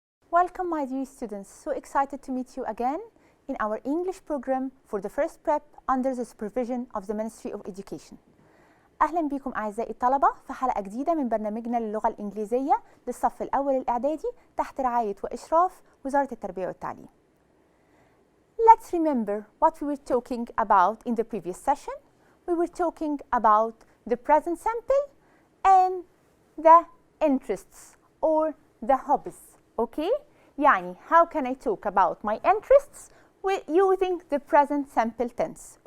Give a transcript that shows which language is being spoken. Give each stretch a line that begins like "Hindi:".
English: Welcome, my dear students. So excited to meet you again in our English program for the first prep under the supervision of the Ministry of Education.
Arabic: أهلا بكم أعزائي الطلبة في حلقة جديدة من برنامجنا للغة الإنجليزية للصف الأول الإعدادي تحت رعاية وإشراف وزارة التربية والتعليم.
English: Let's remember what we were talking about in the previous session. We were talking about the present simple and the interests or the hobbies. Okay? يعني how can I talk about my interests with using the present simple tense.